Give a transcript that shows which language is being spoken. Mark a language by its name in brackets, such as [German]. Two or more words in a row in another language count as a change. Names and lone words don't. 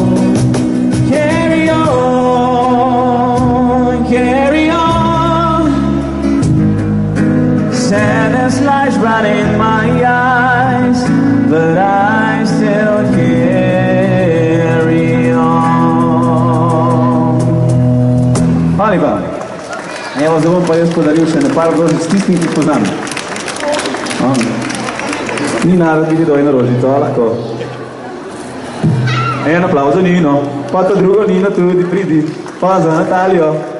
[English] Carry on, carry on. Sadness lies right in my eyes, but I still carry on. [Slovenian] Hvala lepa. Evo, zdaj bom pa jaz podaril še ne par rožic tistim, ki poznam. Ni narod vidi do eno rožico, lahko. En aplavz za Nino, pa to drugo Nino tudi pridi, pa za Natalijo.